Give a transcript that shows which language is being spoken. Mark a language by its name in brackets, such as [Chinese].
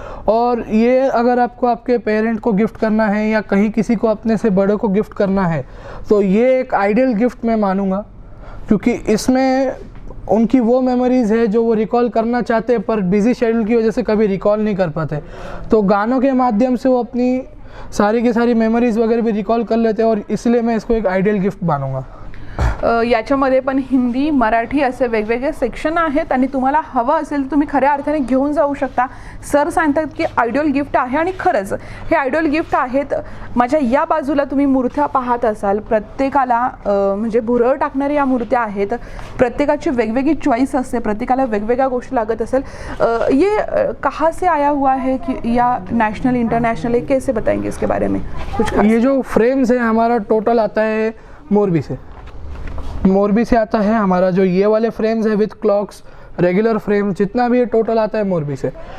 [Hindi] और ये अगर आपको आपके पेरेंट को गिफ्ट करना है या कहीं किसी को अपने से बड़े को गिफ्ट करना है, तो ये एक आइडियल गिफ्ट मैं मानूँगा, क्योंकि इसमें उनकी वो मेमोरीज़ है जो वो रिकॉल करना चाहते हैं, पर बिज़ी शेड्यूल की वजह से कभी रिकॉल नहीं कर पाते. तो गानों के माध्यम से वो अपनी सारी की सारी मेमोरीज वगैरह भी रिकॉल कर लेते हैं, और इसलिए मैं इसको एक आइडियल गिफ्ट मानूंगा. [Marathi] याच्यामध्ये पण हिंदी, मराठी असे वेगवेगळे सेक्शन आहेत आणि तुम्हाला हवं असेल तर तुम्ही खऱ्या अर्थाने घेऊन जाऊ शकता. सर सांगतात की आयडियल गिफ्ट आहे आणि खरंच हे आयडियल गिफ्ट आहेत. माझ्या या बाजूला तुम्ही मूर्त्या पाहत असाल, प्रत्येकाला म्हणजे भुरळ टाकणाऱ्या या मूर्त्या आहेत. प्रत्येकाची वेगवेगळी चॉईस असते, प्रत्येकाला वेगवेगळ्या गोष्टी लागत असेल. [Hindi] ये कहाँ से आया हुआ है कि या नेशनल इंटरनेशनल है, कैसे बताएंगे इसके बारे में कुछ? ये जो फ्रेम्स है हमारा टोटल आता है मोरबी से आता है. हमारा जो ये वाले फ्रेम्स है विथ क्लॉक्स, रेगुलर फ्रेम, जितना भी ये टोटल आता है मोरबी से.